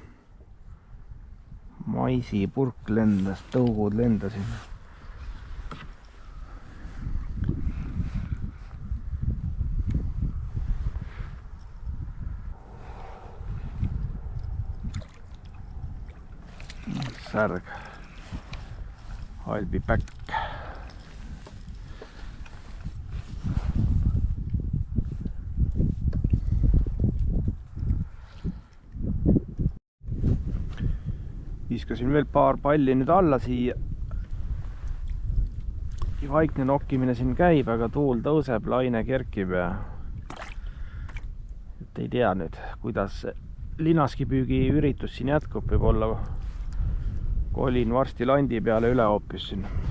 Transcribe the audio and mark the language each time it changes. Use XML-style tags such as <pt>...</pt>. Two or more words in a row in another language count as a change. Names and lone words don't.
<et>Maisipurk lendas, tõugud lendasid. Särg.</et> <en>I'll be back.</en> <et>Viskasin veel paar palli nüüd alla siia. Vaikne nokkimine siin käib, aga tuul tõuseb, laine kerkib ja ei tea nüüd, kuidas linaskipüügi üritus siin jätkub, võib olla kolin varsti landi peale üle hoopis siin.</et>